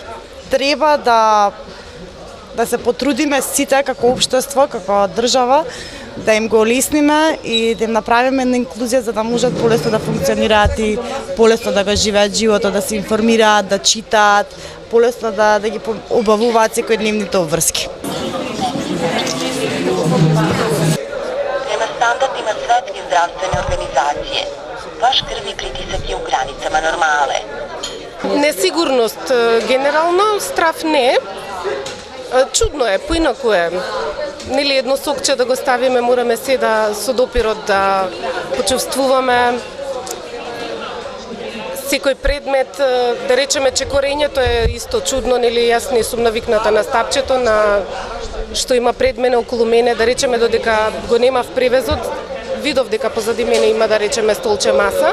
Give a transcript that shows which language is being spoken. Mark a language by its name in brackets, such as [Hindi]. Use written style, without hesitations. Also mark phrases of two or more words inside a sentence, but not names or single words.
[Macedonian] Треба да се потрудиме сите како општество, како држава, да им го олесниме и да им направиме една инклузија за да можат полесно да функционираат и полесно да го живеат животот, да се информираат, да читаат, полесно да ги обавуваат секојдневните обврски. [Serbian] Prema standardima Svetske zdravstvene organizacije, vaš krvni pritisak je u granicama normale. [Macedonian] Несигурност генерално, страф не. Чудно е, поинаку е. Нели едно сокче да го ставиме, мораме се да со допирот да почувствуваме секој предмет, да речеме че корењето е исто чудно, нели јас не сум навикната на стапчето, на што има пред мене, околу мене, да речеме додека го нема в превезот, видов дека позади мене има да речеме столче маса.